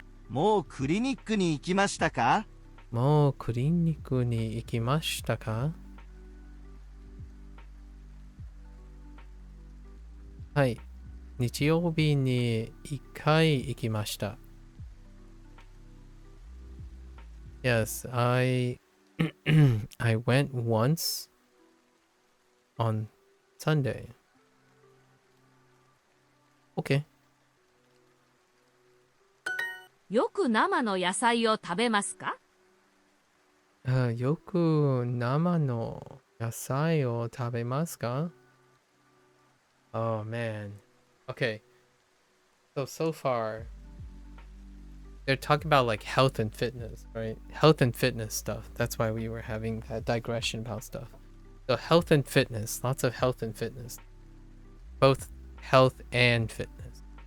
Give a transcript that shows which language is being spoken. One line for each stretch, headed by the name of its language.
Japanese: もうクリニックに行きましたか？もうクリニックに行きましたか？はい。日曜日に1回行きました。
English: Yes, I went once on Sunday. Okay.
Japanese: よく生の野菜を食べますか？よく生の野菜を食べますか？
English: Oh man. Okay. So far, they're talking about like health and fitness, right? Health and fitness stuff. That's why we were having that digression about stuff. So health and fitness, lots of health and fitness. Both health and fitness.